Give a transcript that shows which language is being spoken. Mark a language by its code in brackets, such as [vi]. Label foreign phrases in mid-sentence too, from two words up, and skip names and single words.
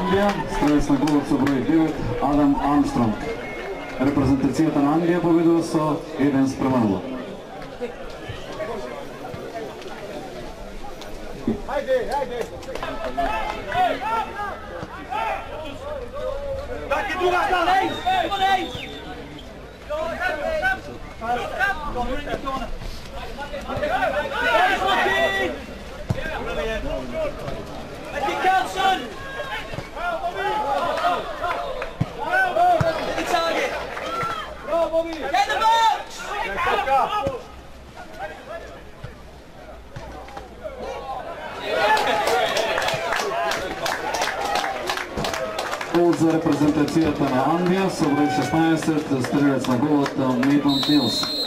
[mk] стрелец на голот со број 9 Адам Армстронг. Репрезентацијата на Англија победува со 1:0. [de] Danke, du machst da links! Von links! [en] Let me count, son! Hit the target! Get the box! [mk] Гол за репрезентацијата на Англија со број 16, стрелец на голот Мейтон Тилс.